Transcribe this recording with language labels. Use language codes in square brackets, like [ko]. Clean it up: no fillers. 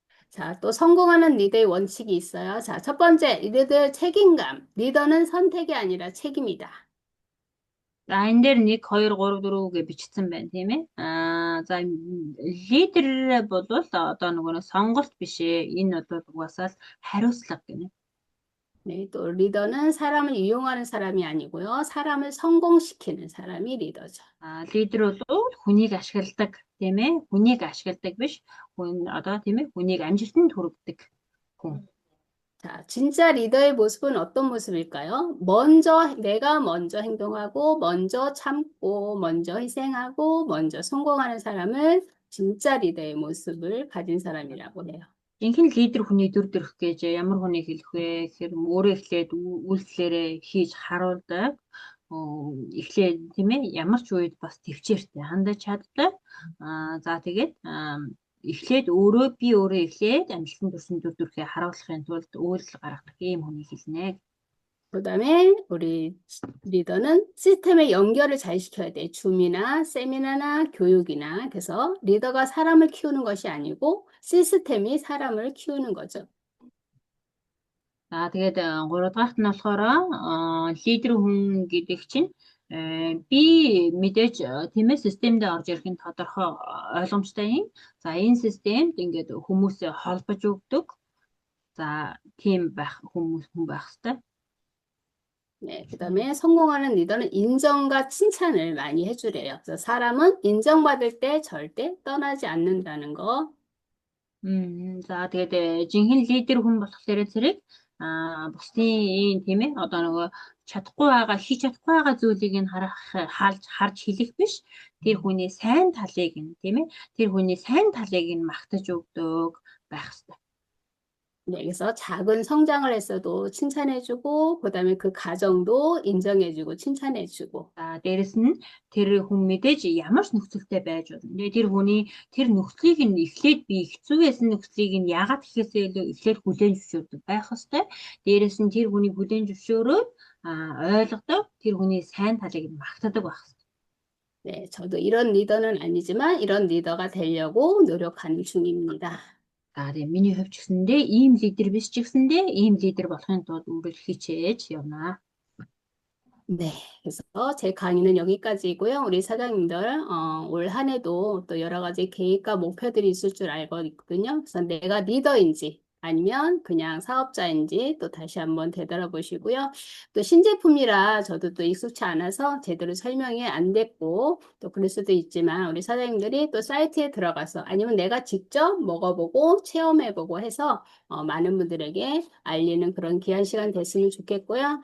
[ko] 자, 또 성공하는 리더의 원칙이 있어요. 자, 첫 번째, 리더의 책임감. 리더는 선택이 아니라 책임이다. [mn] За энэ дээр 1 2 3 4 гэж бичсэн байна тийм ээ. За лидер болвол одоо нөгөө сонголт биш ээ. Энэ одоо угаасаа хариуцлага гэнэ. [ko] 네, 또 리더는 사람을 이용하는 사람이 아니고요. 사람을 성공시키는 사람이 리더죠. [mn] Лидер бол хүнийг ашигладаг тийм ээ. Хүнийг ашигладаг биш. Хүн одоо тийм ээ. Хүнийг амжилтанд хүргэдэг хүн. [ko] 자, 진짜 리더의 모습은 어떤 모습일까요? 내가 먼저 행동하고, 먼저 참고, 먼저 희생하고, 먼저 성공하는 사람을 진짜 리더의 모습을 가진 사람이라고 해요. [mn] Жинхэнэ лидер хүний дүр төрх гэж ямар хүнийг хэлэх вэ гэхээр өөрөө эхлээд үйлчлэрээ хийж харуулдаг. Эхлээд тийм ээ ямар ч үед бас төвчээртэй хандаж чаддаг. За тэгээд эхлээд би өөрөө эхлээд амжилтанд хүрсэн дүр төрхийг харуулахын тулд үйлдэл гаргадаг ийм хүнийг хэлнэ. [ko] 그다음에 우리 리더는 시스템의 연결을 잘 시켜야 돼. 줌이나 세미나나 교육이나. 그래서 리더가 사람을 키우는 것이 아니고 시스템이 사람을 키우는 거죠. [mn] За тэгээд 3 дахь нь болохоор лидер хүн гэдэг чинь би мэдээж тийм ээ системд орж ирэх нь тодорхой ойлгомжтой юм. За энэ системд ингээд хүмүүсээ холбож өгдөг. За тийм хүн байх хэрэгтэй. [ko] 네, 그다음에 성공하는 리더는 인정과 칭찬을 많이 해주래요. 그래서 사람은 인정받을 때 절대 떠나지 않는다는 거. [mn] За тэгээд жинхэнэ лидер хүн болохоор зэрэг бусдын тийм ээ одоо нөгөө хийж чадахгүй байгаа зүйлийг нь харж хэлэх биш. Тэр хүний сайн талыг нь тийм ээ тэр хүний сайн талыг нь магтаж өгдөг байх хэрэгтэй. [ko] 네, 그래서 작은 성장을 했어도 칭찬해주고, 그다음에 그 과정도 인정해주고, 칭찬해주고. [mn] Дээрэс нь тэр хүн мэдээж ямар ч нөхцөлтэй байж болно. Тэр хүний тэр нөхцөлийг нь эхлээд би хэцүү байсан нөхцөлийг нь яагаад гэхээсээ илүү эхлээд хүлээн зөвшөөрдөг байх хэвээр. Дээрэс нь тэр хүний хүлээн зөвшөөрөөд ойлгодог тэр хүний сайн талыг нь магтадаг байх хэвээр. [ko] 네, 저도 이런 리더는 아니지만 이런 리더가 되려고 노력하는 중입니다. [mn] Тэгээд миний хувьд ч гэсэндээ ийм лидер биш ч гэсэндээ ийм лидер болохын тулд өөрөө хичээж явна. [ko] 네, 그래서 제 강의는 여기까지이고요. 우리 사장님들 올 한 해도 또 여러 가지 계획과 목표들이 있을 줄 알거든요. 그래서 내가 리더인지 아니면 그냥 사업자인지 또 다시 한번 되돌아보시고요. 또 신제품이라 저도 또 익숙치 않아서 제대로 설명이 안 됐고 또 그럴 수도 있지만 우리 사장님들이 또 사이트에 들어가서 아니면 내가 직접 먹어보고 체험해보고 해서 많은 분들에게 알리는 그런 귀한 시간 됐으면 좋겠고요.